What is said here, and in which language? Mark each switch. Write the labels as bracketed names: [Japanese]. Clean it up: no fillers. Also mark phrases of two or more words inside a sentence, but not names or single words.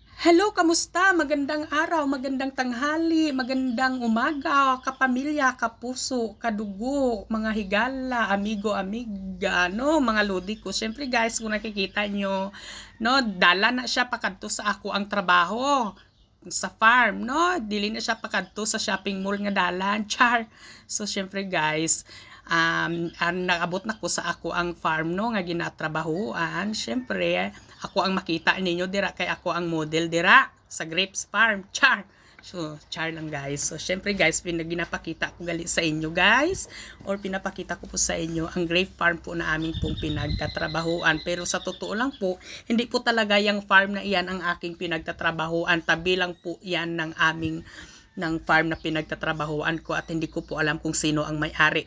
[Filipino] Hello, kamusta? Magandang araw, magandang tanghali, magandang umaga, kapamilya, kapuso, kadugo, mga higala, amigo, amiga, no, mga lodi ko. [Hiligaynon] Siyempre guys, [Filipino] kung nakikita nyo, [Hiligaynon] no, dala na siya pakadto sa ako ang trabaho sa farm, no? Dili na siya pakadto sa [English] shopping mall [Hiligaynon] nga dalan, char. So, siyempre guys, nagabot na ko sa ako ang farm, no, nga ginatrabahoan. Siyempre, ako ang makita ninyo dira kay ako ang model dira sa [English] grapes farm, [Hiligaynon] char. [Filipino] So, char lang guys. So, syempre guys, [Hiligaynon] ginapakita ko gali sa inyo guys, [Filipino] or pinapakita ko po sa inyo ang [English] grape farm [Filipino] po na aming pong pinagtatrabahuan. Pero sa totoo lang po, hindi po talaga yung farm na iyan ang aking pinagtatrabahuan. Tabi lang po yan ng farm na pinagtatrabahuan ko at hindi ko po alam kung sino ang may-ari.